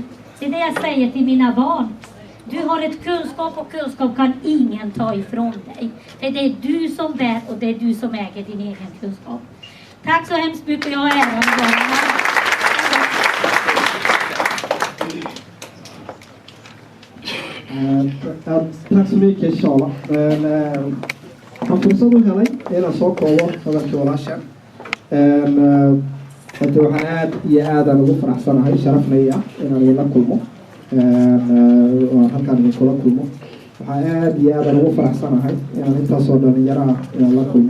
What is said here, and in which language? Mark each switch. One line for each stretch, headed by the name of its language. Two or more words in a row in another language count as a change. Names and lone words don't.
Swedish: Det är det jag säger till mina barn. Du har ett kunskap och kunskap kan ingen ta ifrån dig. Det är du som bär och det är du som äger din egen kunskap. Tack så hemskt mycket. Jag är äran att vara här. Tack så mycket, Charla.
Somali: Waxaan u helay inaan soo koobo hadalkii walaasha. Hadda waxaan aad iyo aad ugu faraxsanahay, sharafnaya inaan idinla kulmo. Halkaan idinkula kulmo. Waxaan aad iyo aad ugu faraxsanahay inaan intaasoo dhalinyaro ah inaan la kulmo.